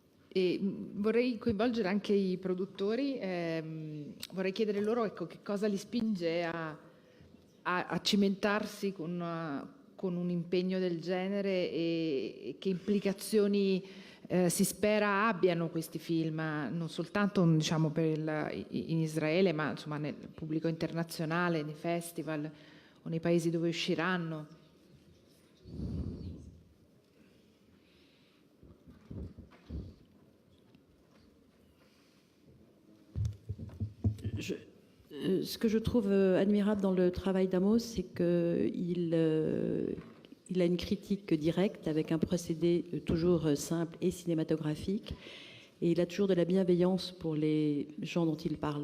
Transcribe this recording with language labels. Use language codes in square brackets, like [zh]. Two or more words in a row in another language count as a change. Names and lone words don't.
[it] E vorrei coinvolgere anche i produttori, vorrei chiedere loro, ecco, che cosa li spinge a cimentarsi con un impegno del genere e che implicazioni si spera abbiano questi film, non soltanto diciamo, in Israele, ma insomma, nel pubblico internazionale, nei festival o nei paesi dove usciranno. [fr] Ce que je trouve admirable dans le travail d'Amos, c'est qu'il a une critique directe avec un procédé toujours simple et cinématographique, et il a toujours de la bienveillance pour les gens dont il parle.